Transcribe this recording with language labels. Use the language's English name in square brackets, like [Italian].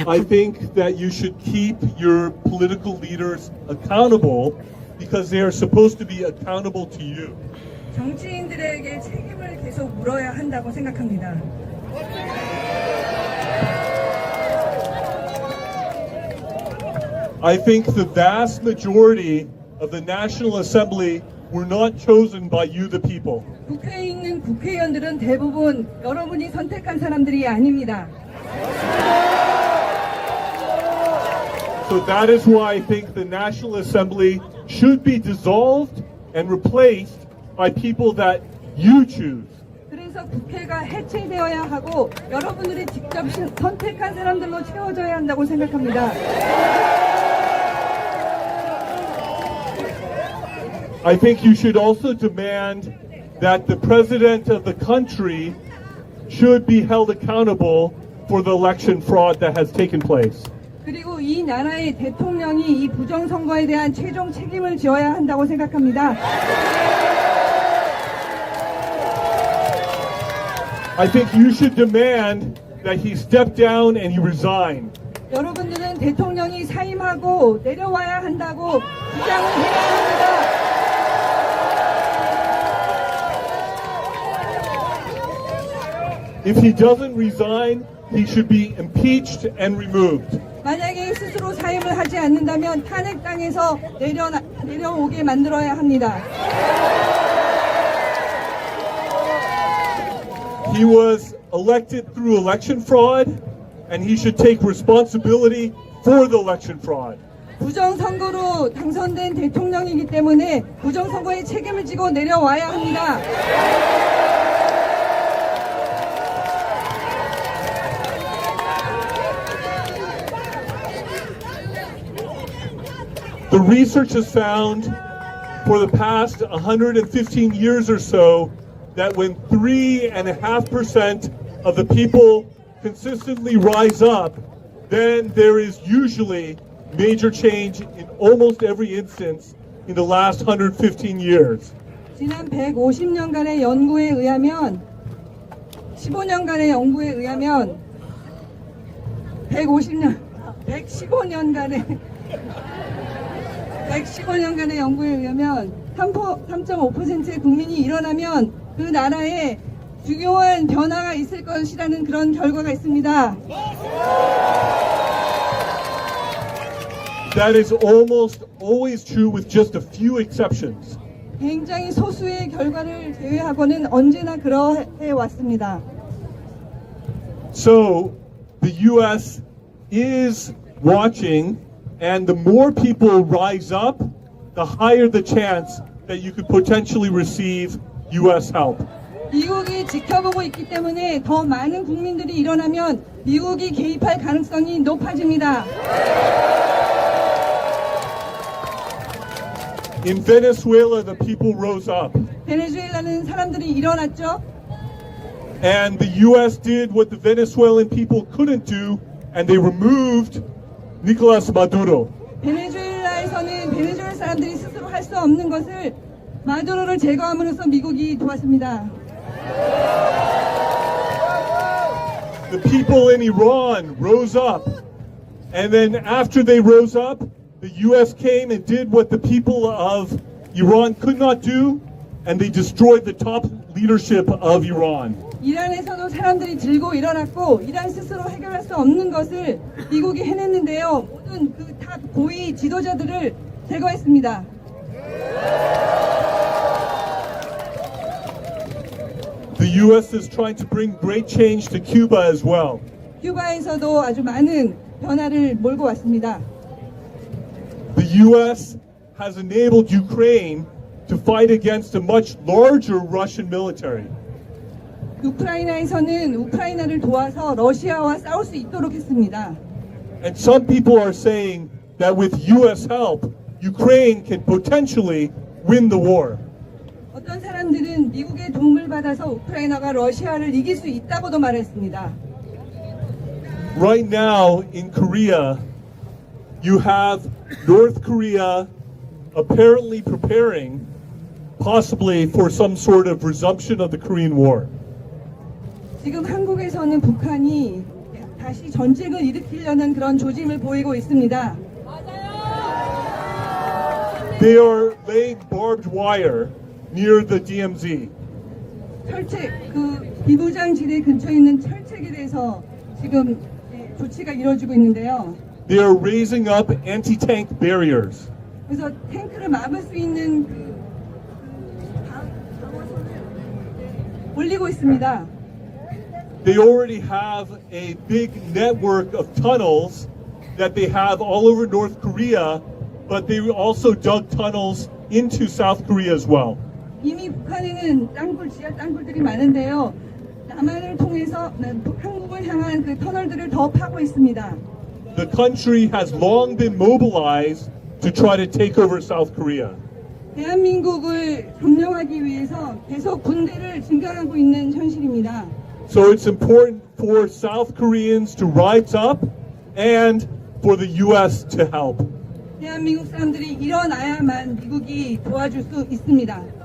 [English] I think that you should keep your political leaders accountable because they are supposed to be accountable to you. [Korean] 정치인들에게 책임을 계속 물어야 한다고 생각합니다. [English] I think the vast majority of the National Assembly were not chosen by you, the people. [Korean] 국회에 있는 국회의원들은 대부분 여러분이 선택한 사람들이 아닙니다. [English] So that is why I think the National Assembly should be dissolved and replaced by people that you choose. [Korean] 그래서 국회가 해체되어야 하고 여러분들이 직접 선택한 사람들로 채워져야 한다고 생각합니다. [English] I think you should also demand that the president of the country should be held accountable for the election fraud that has taken place. [Korean] 그리고 이 나라의 대통령이 이 부정선거에 대한 최종 책임을 져야 한다고 생각합니다. [English] I think you should demand that he step down and he resign. [Korean] 여러분들은 대통령이 사임하고 내려와야 한다고 주장을 해야 합니다. [English] If he doesn't resign, he should be impeached and removed. [Korean] 만약에 스스로 사임을 하지 않는다면 탄핵당에서 내려오게 만들어야 합니다. [English] He was elected through election fraud, and he should take responsibility for the election fraud. [Korean] 부정선거로 당선된 대통령이기 때문에 부정선거에 책임을 지고 내려와야 합니다. [English] The research has found for the past 115 years or so that when 3.5% of the people consistently rise up, then there is usually major change in almost every instance in the last 115 years. [Korean] 지난 150년간의 연구에 의하면 15년간의 연구에 의하면 115년간의 연구에 의하면 3.5%의 국민이 일어나면 그 나라에 중요한 변화가 있을 것이라는 그런 결과가 있습니다. [English] That is almost always true with just a few exceptions. [Korean] 굉장히 소수의 결과를 제외하고는 언제나 그러해 왔습니다. [English] So the U.S. is watching, and the more people rise up, the higher the chance that you could potentially receive U.S. help. [Korean] 미국이 지켜보고 있기 때문에 더 많은 국민들이 일어나면 미국이 개입할 가능성이 높아집니다. [English] In Venezuela, the people rose up, [Korean] 베네수엘라는 사람들이 일어났죠. [English] and the U.S. did what the Venezuelan people couldn't do, and they removed Nicolas Maduro. [Korean] 베네수엘라에서는 베네수엘 사람들이 스스로 할 수 없는 것을 마두로를 제거함으로써 미국이 도왔습니다. [English] The people in Iran rose up, and then after they rose up, the U.S. came and did what the people of Iran could not do, and they destroyed the top leadership of Iran. [Korean] 이란에서도 사람들이 들고 일어났고 이란 스스로 해결할 수 없는 것을 미국이 해냈는데요. 모든 그 탑 고위 지도자들을 제거했습니다. [English] The U.S. is trying to bring great change to Cuba as well. [Korean] 큐바에서도 아주 많은 변화를 몰고 왔습니다. [English] The U.S. has enabled Ukraine to fight against a much larger Russian military. [Korean] 우크라이나에서는 우크라이나를 도와서 러시아와 싸울 수 있도록 했습니다. [English] And some people are saying that with U.S. help, Ukraine can potentially win the war. [Korean] 어떤 사람들은 미국의 도움을 받아서 우크라이나가 러시아를 이길 수 있다고도 말했습니다. [English] Right now in Korea, you have North Korea apparently preparing possibly for some sort of resumption of the Korean War. [Korean] 지금 한국에서는 북한이 다시 전쟁을 일으키려는 그런 조짐을 보이고 있습니다. [English] They are laying barbed wire near the DMZ. [Korean] 철책, 그 비무장지대 근처에 있는 철책에 대해서 지금 조치가 이루어지고 있는데요. [English] They are raising up anti-tank barriers. [Korean] 그래서 탱크를 막을 수 있는 방어선을 올리고 있습니다. [English] They already have a big network of tunnels that they have all over North Korea, but they also dug tunnels into South Korea as well. [Korean] 이미 북한에는 땅굴, 지하 땅굴들이 많은데요. 남한을 통해서 한국을 향한 그 터널들을 더 파고 있습니다. [English] The country has long been mobilized to try to take over South Korea. [Korean] 대한민국을 점령하기 위해서 계속 군대를 증강하고 있는 현실입니다. [English] So it's important for South Koreans to rise up and for the U.S. to help. [Korean] 대한민국 사람들이 일어나야만 미국이 도와줄 수 있습니다.